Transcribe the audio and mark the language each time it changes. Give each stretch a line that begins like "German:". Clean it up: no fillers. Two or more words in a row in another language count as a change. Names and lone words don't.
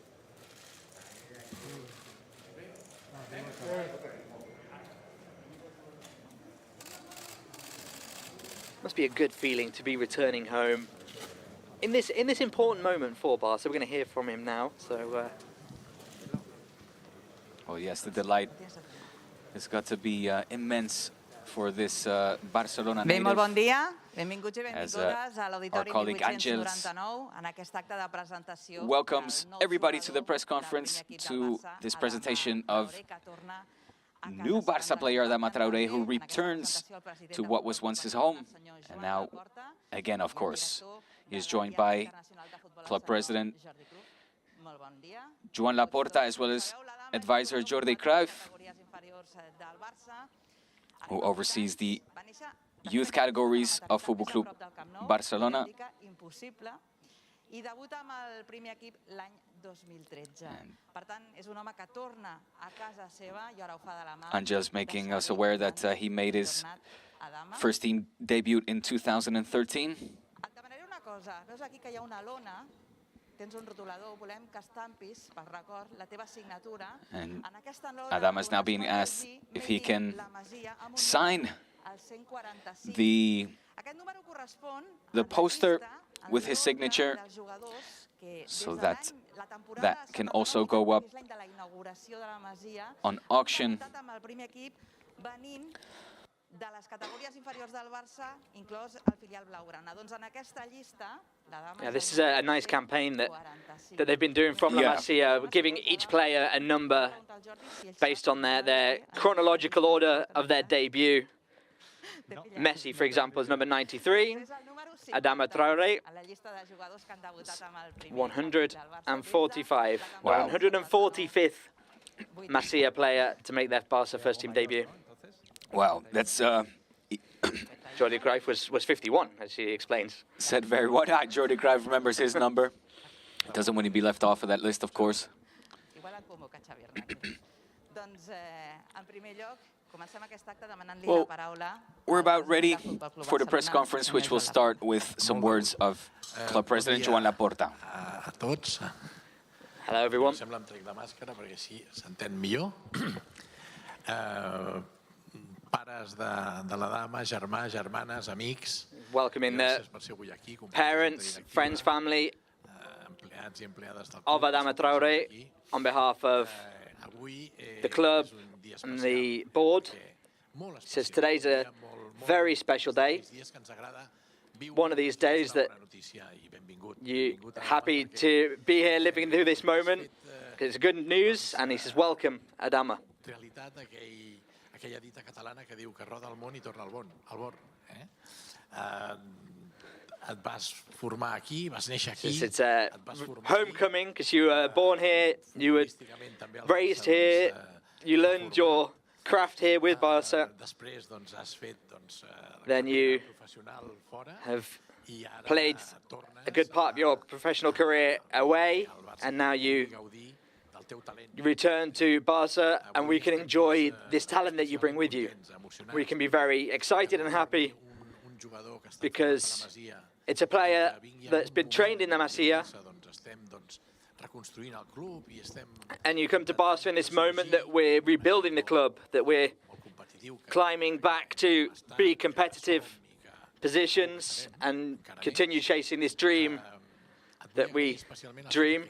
English: Must be a good feeling to be returning home in this important moment for Barca. We're going to hear from him now. So, oh yes, the delight has got to be immense for this Barcelona native.
Catalan: Molt bon dia. Benvinguts i
English: As,
Catalan: benvingudes a
English: our colleague
Catalan: l'auditorium Àngels 899 en aquest acte de presentació.
English: welcomes everybody to the press conference, to this presentation of new Barca player Adama Traoré, who returns to what was once his home. And now, again, of course, he is joined by club president Joan Laporta, as well as advisor Jordi Cruyff, who oversees the youth categories of Football Club Barcelona.
Catalan: I debuta amb el primer equip l'any 2013. Per tant, és un home que torna a casa seva i ara ho fa de la mà.
English: Àngels making us aware that he made his first team debut in 2013.
Catalan: Et demanaré una cosa. Veus aquí que hi ha una lona? Tens un rotulador. Volem que estampis, per record, la teva signatura.
English: And
Catalan: En aquesta lona
English: Adama is now being asked if he can sign the poster with his signature, so that can also go up on auction.
Catalan: De les categories inferiors del Barça, inclòs el filial blaugrana. Doncs en aquesta llista,
English: yeah, this is a nice campaign that they've been doing from La Masia, giving each player a number based on their chronological order of their debut. Messi, for example, is number 93. Adama Traoré, 145. Wow. 145th Masia player to make their Barca first team debut. Wow, that's Jordi Cruyff was 51, as he explains. Said very well. Jordi Cruyff remembers his number. Doesn't want to be left off of that list, of course.
Catalan: Igual et convoca Xavi Hernández. Doncs, en primer lloc, comencem aquest acte demanant-li
English: Well,
Catalan: la paraula.
English: We're about ready for the press conference, which will start with some words of Club President Joan Laporta.
Catalan: A tots.
English: Hello, everyone.
Catalan: Sembla em trec la màscara perquè així s'entén millor. Pares de la dama, germans, germanes, amics.
English: Welcoming the parents, friends, family of Adama Traoré on behalf of the club and the board. Says today's a very special day. One of these days that you're happy to be here living through this moment. It's good news, and he says, welcome, Adama.
Catalan: Aquella dita catalana que diu que roda el món I torna al bord. Et vas formar aquí, vas néixer aquí.
English: It's a homecoming because you were born here, you were raised here, you learned your craft here with Barca.
Catalan: Després has fet
English: Then you have played a good part of your professional career away, and now you return to Barca, and we can enjoy this talent that you bring with you. We can be very excited and happy because it's a player that's been trained in the Masia, and you come to Barca in this moment that we're rebuilding the club, that we're climbing back to be competitive positions and continue chasing this dream that we dream.